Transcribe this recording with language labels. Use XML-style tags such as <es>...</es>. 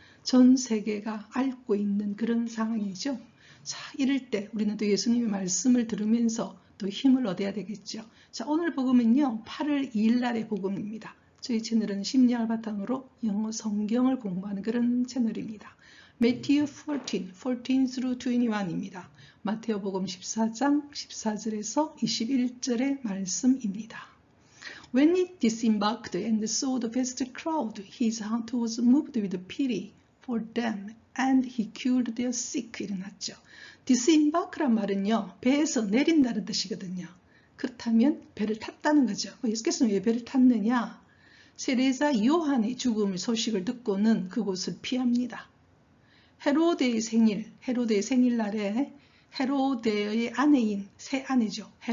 <ko>전 세계가 앓고 있는 그런 상황이죠. 자, 이럴 때 우리는 또 예수님의 말씀을 들으면서 또 힘을 얻어야 되겠죠. 자, 오늘 복음은요, 8월 2일 날의 복음입니다. 저희 채널은 심리학을 바탕으로 영어 성경을 공부하는 그런 채널입니다.</ko> <en>Matthew 14 through 21입니다.</en> <ko>마태오복음 14장 14절에서 21절의 말씀입니다.</ko> <en>When he disembarked and saw the vast crowd, his heart was moved with pity for them, and he cured their sick.</en> <ko>일어났죠. disembark란 말은요, 배에서 내린다는 뜻이거든요. 그렇다면 배를 탔다는 거죠. 예수께서는 왜 배를 탔느냐? 세례자 요한의 죽음 소식을 듣고는 그곳을 피합니다. 헤로데의 생일날에 헤로데의 아내인 새 아내죠.</ko>